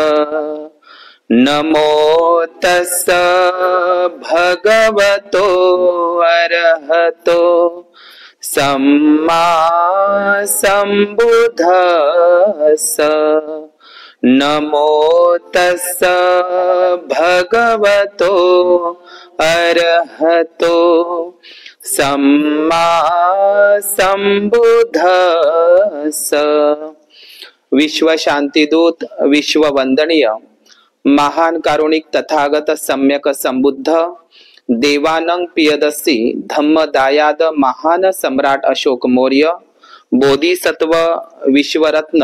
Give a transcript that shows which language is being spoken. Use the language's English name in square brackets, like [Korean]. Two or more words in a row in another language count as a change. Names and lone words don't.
[Pali] नमो तस्स भगवतो अरहतो सम्मा सम्बुद्धस्स। नमो तस्स भगवतो अरहतो सम्मा सम्बुद्धस्स। [Marathi] विश्व शांतिदूत, विश्व वंदनीय महान कारुणिक तथागत सम्यक संबुद्ध देवानंग पियदसी धम्मदायाद महान सम्राट अशोक मौर्य बोधिसत्व विश्वरत्न